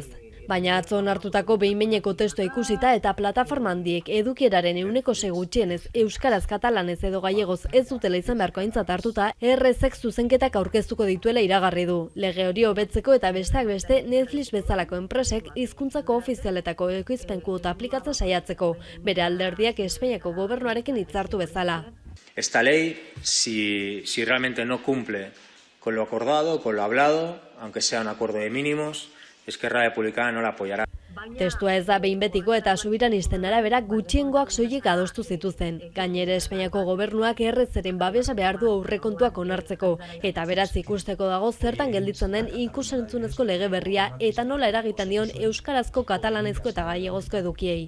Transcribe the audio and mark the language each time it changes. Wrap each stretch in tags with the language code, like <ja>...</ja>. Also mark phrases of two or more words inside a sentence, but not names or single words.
<eu>Baina atzo onartutako behin-behineko testua ikusita eta plataforma handiek edukieraren 6% gutxienez euskaraz, katalanez edo gallegoz ez dutela izan beharko aintzat hartuta, RZek zuzenketak aurkeztuko dituela iragarri du. Lege hori hobetzeko eta besteak beste Netflix bezalako enpresek hizkuntzako ofizialetako ekoizpen kuota aplikatzen saiatzeko, bere alderdiak Espainiako gobernuarekin hitzartu bezala.</eu> <es>Esta ley, si realmente no cumple con lo acordado, con lo hablado, aunque sea un acuerdo de mínimos, Eskerra Republicana no la apoyará.</es> <eu>Testua ez da behin betiko eta subiranisten arabera gutxiengoak soilik adostu zituzen. Gainera Espainiako gobernuak RZren babesa behar du aurrekontuak onartzeko eta beraz ikusteko dago zertan gelditzen den ikusentzunezko lege berria eta nola eragiten dion euskarazko, katalanezko eta gallegozko edukiei.</eu>